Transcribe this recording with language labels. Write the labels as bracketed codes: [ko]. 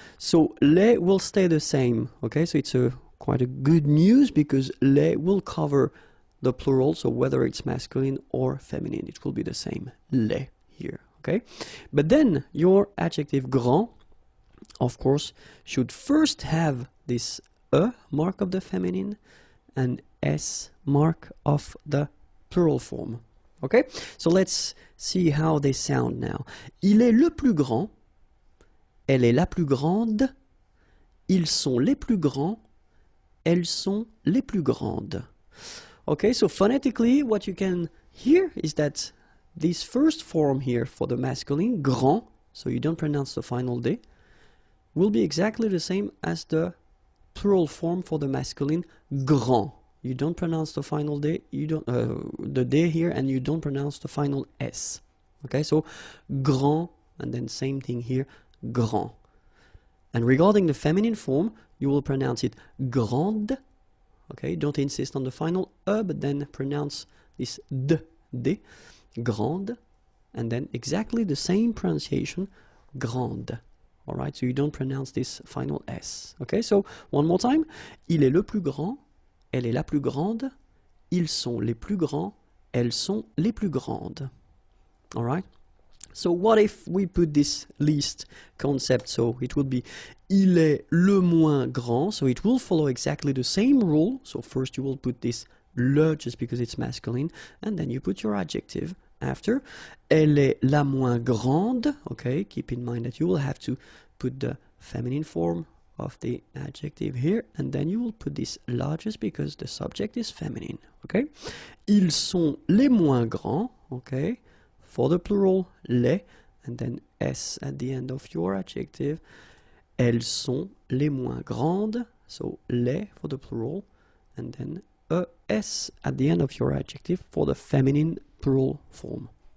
[en] So les will stay the same, okay? So it's quite a good news because les will cover the plural, so whether it's masculine or feminine, it will be the same, les here, okay? But then your adjective grand, of course, should first have this E mark of the feminine and S mark of the plural form. Okay, so let's see how they sound now. [fr] Il est le plus grand, elle est la plus grande, ils sont les plus grands, elles sont les plus grandes. [en] Okay, so phonetically what you can hear is that this first form here for the masculine, grand, so you don't pronounce the final D, will be exactly the same as the plural form for the masculine, grand. You don't pronounce the final D, you don't, the D here, and you don't pronounce the final S. Okay, so grand, and then same thing here, grand. And regarding the feminine form, you will pronounce it grande. Okay, don't insist on the final E, but then pronounce this D, grande, and then exactly the same pronunciation, grande. Alright, so you don't pronounce this final S. Okay, so one more time. [fr] Il est le plus grand, elle est la plus grande, ils sont les plus grands, elles sont les plus grandes. [en] Alright? So what if we put this least concept? So it would be [fr] il est le moins grand, [en] so it will follow exactly the same rule. So first you will put this le just because it's masculine, and then you put your adjective after. [fr] Elle est la moins grande. [en] Okay, keep in mind that you will have to put the feminine form of the adjective here, and then you will put this largest because the subject is feminine. [fr] Okay, ils sont les moins grands. [en] Okay, for the plural, les, and then s at the end of your adjective. [fr] Elles sont les moins grandes, [en] so les for the plural, and then s at the end of your adjective for the feminine plural form.